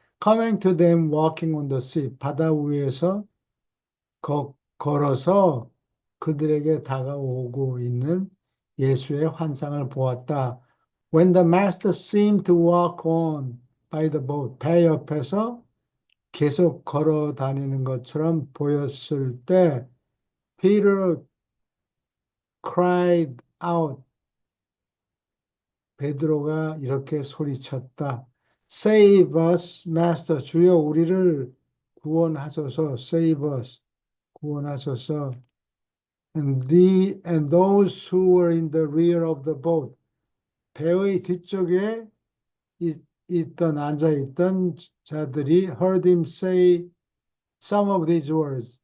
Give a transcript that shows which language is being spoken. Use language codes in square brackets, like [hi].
[en] Coming to them walking on the sea. [ko] 바다 위에서 걸어서 그들에게 다가오고 있는 예수의 환상을 보았다. [en] When the master seemed to walk on by the boat. [ko] 배 옆에서 계속 걸어 다니는 것처럼 보였을 때 [en] Peter cried out. [ko] 베드로가 이렇게 소리쳤다. [en] Save us, Master. [ko] 주여 우리를 구원하소서. [en] Save us. [ko] 구원하소서. [en] And those who were in the rear of the boat. [ko] 배의 뒤쪽에 앉아있던 자들이 [en] heard him say some of these words.